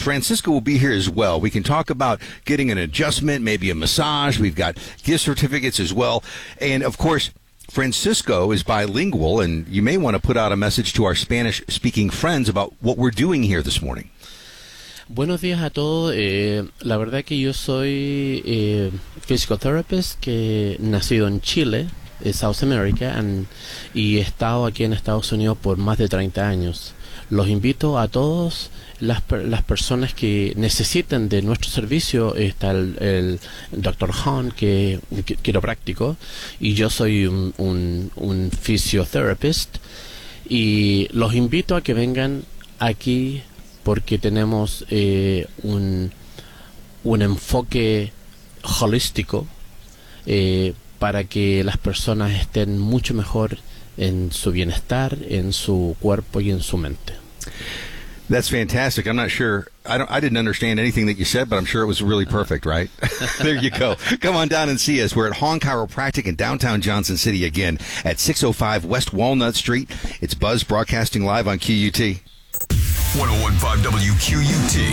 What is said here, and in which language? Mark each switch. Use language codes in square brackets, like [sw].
[en] Francisco will be here as well. We can talk about getting an adjustment, maybe a massage. We've got gift certificates as well. And, of course, Francisco is bilingual, and you may want to put out a message to our Spanish-speaking friends about what we're doing here this morning. [es] Buenos días a todos. La verdad que yo soy fisioterapeuta que nacido en Chile, South America, y he estado aquí en Estados Unidos por más de 30 años. Los invito a todos las personas que necesiten de nuestro servicio. Está el Dr. Hahn, que es quiropráctico, y yo soy un fisioterapeuta, y los invito a que vengan aquí porque tenemos un enfoque holístico para que las personas estén mucho mejor en su bienestar, en su cuerpo y en su mente. [en] That's fantastic. I'm not sure. I didn't understand anything that you said, but I'm sure it was really perfect, right? There you go. Come on down and see us. We're at Hahn Chiropractic in downtown Johnson City again at 605 West Walnut Street. It's Buzz broadcasting live on QUT. 101.5 WQUT.